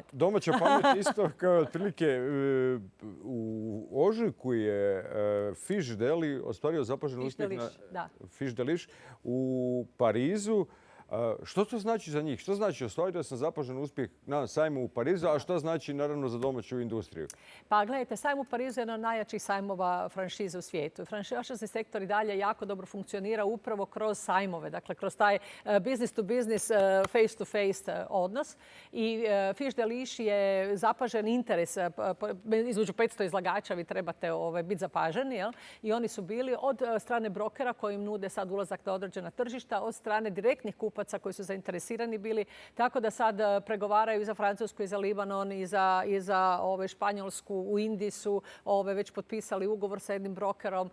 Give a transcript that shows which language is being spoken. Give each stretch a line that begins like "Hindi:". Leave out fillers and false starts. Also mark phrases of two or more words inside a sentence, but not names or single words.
Croatian: Domaća pamet isto kao otprilike u ožujku je Fish Deli ostvario zapažen uspjeh na Fish Delish u Parizu. Što to znači za njih? Što znači ostvario sam zapažen uspjeh na sajmu u Parizu, a što znači naravno za domaću industriju? Pa gledajte, sajm u Parizu je jedan od najjačih sajmova franšize u svijetu. Franšizni sektor i dalje jako dobro funkcionira upravo kroz sajmove, dakle kroz taj
English: business to business, face to face
Croatian: odnos. I Fish Delish je zapažen interes. Između 500 izlagača vi trebate biti zapaženi. I oni su bili od strane brokera koji im nude sad ulazak na određena tržišta, od strane direktnih kupaca koji su zainteresirani bili. Tako da sad pregovaraju i za Francusku, i za Libanon, i za Španjolsku, u Indiji su već potpisali ugovor sa jednim brokerom.